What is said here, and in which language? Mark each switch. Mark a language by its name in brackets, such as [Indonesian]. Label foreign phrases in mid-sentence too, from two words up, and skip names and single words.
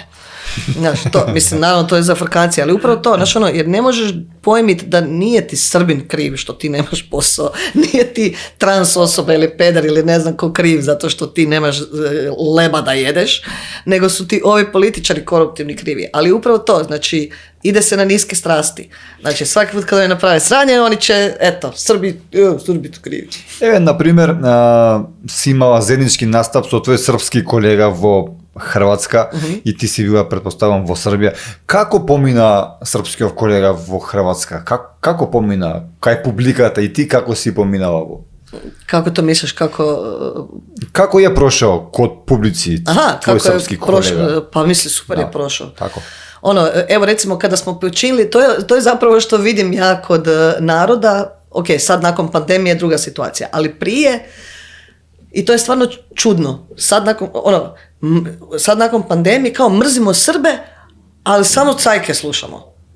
[Croatian] Znaš, naravno to je zafrkacija, ali upravo to, jer ne možeš pojmiti da nije ti Srbin kriv što ti nemaš posao, nije ti trans osoba ili pedar ili ne znam ko kriv zato što ti nemaš leba da jedeš, nego su ti ovi političari koruptivni krivi. Ali upravo to, znači, ide se na niske strasti. Znači, svaki put kada je naprave sranje, oni će, Srbi tu krivi. [Macedonian] На пример, си имала заеднички настап со твој српски колега во Хрватска и ти си била, предпоставам, во Србија. Како помина српскиот колега во Хрватска? Како помина? Кај публиката и ти како си поминала во? [Croatian] Kako to misliš, Kako je prošao kod publici tvoj srpski kolega? Pa misli, super je prošao. Tako. Evo recimo kada smo počinili, to je zapravo što vidim ja kod naroda, ok, sad nakon pandemije je druga situacija, ali prije, i to je stvarno čudno, sad nakon pandemije kao mrzimo Srbe, ali samo cajke slušamo.